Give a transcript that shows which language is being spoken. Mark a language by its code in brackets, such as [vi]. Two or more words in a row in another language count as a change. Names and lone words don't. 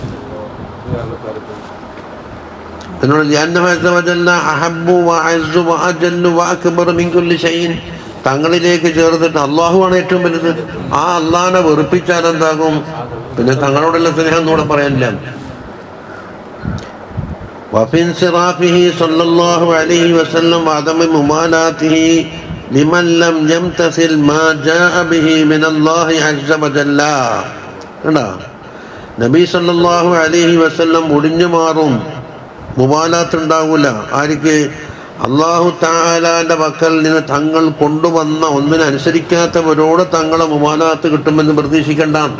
[ml] തങ്ങളിലേക്ക് ചേർത്തിട്ട് അള്ളാഹുവാണ് ഏറ്റവും വലുത്. ആ അള്ളാഹിനെ വെറുപ്പിച്ചാൽ എന്താകും? പിന്നെ തങ്ങളോടുള്ള സ്നേഹം എന്നൂടെ പറയാനില്ല. [ar] وفي انصرافه صلى الله عليه وسلم وعدم ممالاته لمن لم يمتثل ما جاء به من الله عز وجل. [ml] നബി [ar] صلى الله عليه وسلم [ml] ഒടിഞ്ഞു മാറും, മുബാലാത്ത് ഉണ്ടാവൂല. ആർക്ക്? അല്ലാഹു തആലാന്റെ പക്കൽ നിന്ന് തങ്ങൾ കൊണ്ടുവന്ന ഒന്നിനനുസരിക്കാത്തവരോട് തങ്ങളെ മുബാലാത്ത് കിട്ടുമെന്ന് പ്രതീക്ഷിക്കണ്ട.